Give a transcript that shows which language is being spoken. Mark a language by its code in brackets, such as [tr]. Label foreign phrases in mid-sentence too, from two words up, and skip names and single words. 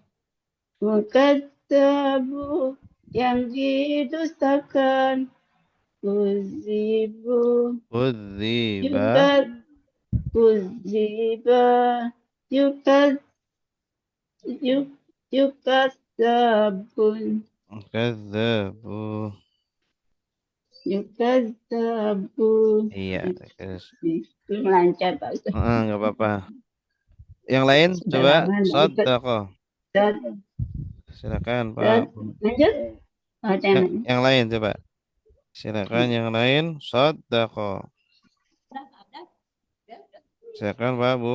[ar] mukadzabu [id] yang didustakan [ar] uzibu uziba yukadzabun yukadzabu [id] iya terus belum lancar Pak Ustaz. nggak apa-apa yang lain coba Shadaqah silakan Pak lanjut yang lain coba silakan yang lain Shadaqah silakan Pak Bu